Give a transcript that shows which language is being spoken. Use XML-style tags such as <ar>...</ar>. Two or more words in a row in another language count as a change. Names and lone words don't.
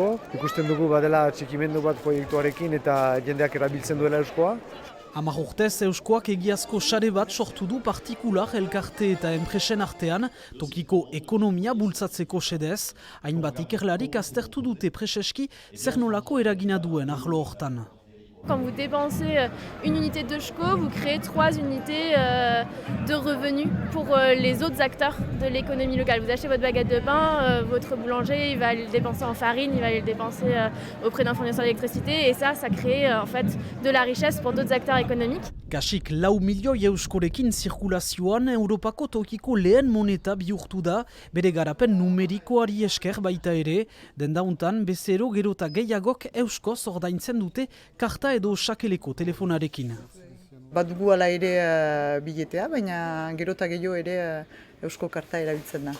<eu>Ikusten dugu badela txikimendu bat proiektuarekin eta jendeak erabiltzen duela euskoa. 10 urtez euskoak egiazko sare bat sortu du partikular elkarte eta enpresen artean, tokiko ekonomia bultzatzeko xedez, hainbat ikerlarik aztertu dute preseski zer nolako eragina duen arlo hortan.</eu> <fr>Quand vous dépensez une unité de SCO, vous créez 3 unités de revenus pour les autres acteurs de l'économie locale. Vous achetez votre baguette de pain, votre boulanger il va le dépenser en farine, il va le dépenser auprès d'un fournisseur d'électricité et ça crée en fait de la richesse pour d'autres acteurs économiques.</fr> <eu>Kasik 4 milioi euskorekin zirkulazioan Europako tokiko lehen moneta bihurtu da, bere garapen numerikoari esker baita ere, dendauntan bezero gerota gehiagok euskoz ordaintzen dute karta edo sakeleko telefonarekin. Badugu ala ere biletea, baina gerota gehiago ere eusko karta erabiltzen da.</eu>